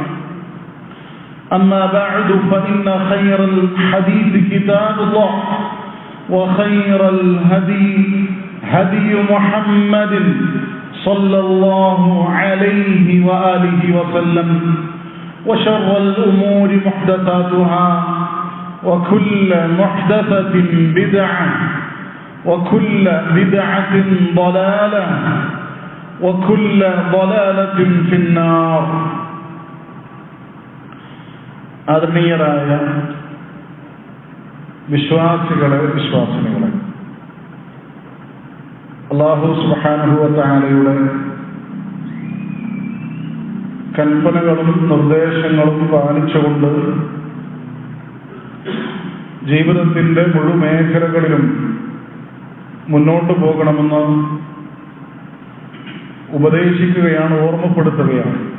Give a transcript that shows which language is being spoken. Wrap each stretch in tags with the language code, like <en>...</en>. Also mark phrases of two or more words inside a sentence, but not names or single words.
<ar>أما بعد فإن خير الحديث كتاب الله وخير الهدي هدي محمد صلى الله عليه وآله وسلم وشر الأمور محدثاتها وكل محدثة بدعة وكل بدعة ضلالة وكل ضلالة في النار.</ar> <ml>ആദരണീയരായ വിശ്വാസികളെ, വിശ്വാസിനികളെ,</ml> <ar>الله سبحانه وتعالى</ar> <ml>കൽപ്പനകളും നിർദ്ദേശങ്ങളും പാലിച്ചുകൊണ്ട് ജീവിതത്തിന്റെ മുഴുമേഖലകളിലും മുന്നോട്ട് പോകണമെന്ന് ഉപദേശിക്കുകയാണ്, ഓർമ്മപ്പെടുത്തുകയാണ്.</ml>